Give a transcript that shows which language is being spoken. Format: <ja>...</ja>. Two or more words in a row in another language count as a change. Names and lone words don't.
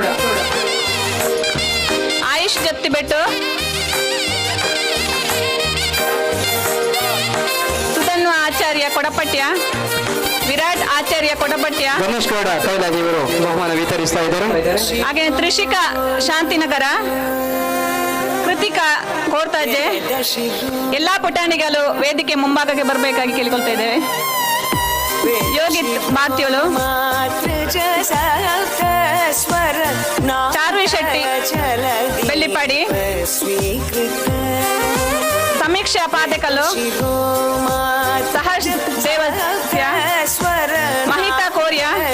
<kn>ಆಯುಷ್ ಜತ್ತಿಬೆಟ್ಟು, ಸುಧನ್ವ ಆಚಾರ್ಯ ಕೊಡಪಟ್ಯ, ವಿರಾಟ್ ಆಚಾರ್ಯ ಕೊಡಪಟ್ಯ, ಗಣೇಶ್ ಗೌಡ ಕೈಲಾದಿ ಇವರು ಬಹುಮಾನ ವಿತರಿಸ್ತಾ ಇದ್ದಾರೆ. ಹಾಗೆ ತ್ರಿಷಿಕಾ ಶಾಂತಿನಗರ, ಕೃತಿಕಾ ಕೋರ್ತಾಜೆ. ಎಲ್ಲಾ ಪುಟಾಣಿಗಳು ವೇದಿಕೆ ಮುಂಭಾಗಕ್ಕೆ ಬರಬೇಕಾಗಿ ಕೇಳಿಕೊಳ್ತಾ ಇದ್ದೇವೆ. ಯೋಗಿತ್ ಬಾತ್ಯೋಳು, ಚಾರ್ವಿ ಶೆಟ್ಟಿ ಬೆಳ್ಳಿಪಾಡಿ, ಸಮೀಕ್ಷಾ ಪಾದೆಕಲ್ಲು, ಸಹಜ್ ದೇವಸ್ಯ, ಮಹಿತಾ ಕೋರ್ಯ,</kn>